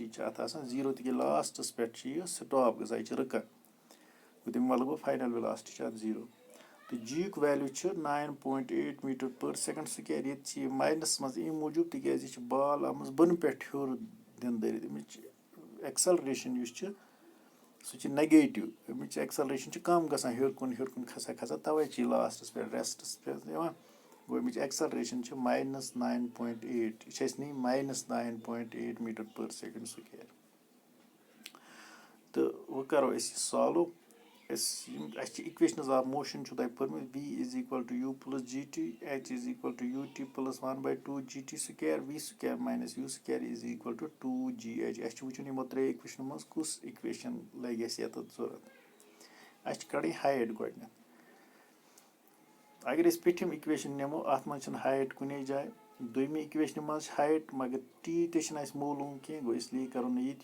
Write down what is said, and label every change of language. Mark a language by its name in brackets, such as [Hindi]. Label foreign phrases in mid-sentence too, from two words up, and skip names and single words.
[Kashmiri] چھِ اَتھ آسان 0 تِکیازِ لاسٹَس پٮ۪ٹھ چھِ یہِ سٹاپ گژھان یہِ چھِ رُکان گوٚو تَمیُک مطلب گوٚو [English] final velocity [Kashmiri] چھِ اَتھ 0 تہٕ جی یُک ویلیوٗ چھُ 9.8 [English] meter per second square [Kashmiri] ییٚتہِ چھِ یہِ ماینَس منٛز اَمہِ موٗجوٗب تِکیازِ یہِ چھِ بال آمٕژ بۄنہٕ پٮ۪ٹھ ہیوٚر دِنہٕ دٲرِتھ اَمِچ ایٚکسَلریشن یُس چھِ سُہ چھِ نَگیٹِو اَمِچ ایٚکسَلریشن چھِ کَم گژھان ہیوٚر کُن کھسان کھسان تَوے چھِ یہِ لاسٹَس پٮ۪ٹھ ریسٹَس پٮ۪ٹھ یِوان گوٚو اَمِچ ایٚکسَلریشن چھِ -9.8 یہِ چھِ اَسہِ نِنۍ -9.8 [English] meter per second square [Kashmiri] تہٕ وۄنۍ کَرو أسۍ یہِ سالو اَسہِ چھِ [English] equations of motion [Kashmiri] چھُو تۄہہِ پٔرمٕتۍ V = U + GT H = UT + 1/2 GT سُکیر V² - U² = 2GH اَسہِ چھُ وٕچھُن یِمو ترٛیٚیو اِکویشنو منٛز کُس اِکویشن لگہِ اَسہِ ییٚتٮ۪تھ ضوٚرتھ اَسہِ چھِ کَڑٕنۍ ہایٹ گۄڈٕنیتھ اگر أسۍ پیٚٹھِم اِکویشن نِمو اَتھ منٛز چھِنہٕ ہایٹ کُنے جایہِ دوٚیمہِ اِکویشنہِ منٛز چھِ ہایٹ مگر T تہِ چھِنہٕ اَسہِ معلوٗم کینٛہہ گوٚو اِسلیے کَرو نہٕ یہِ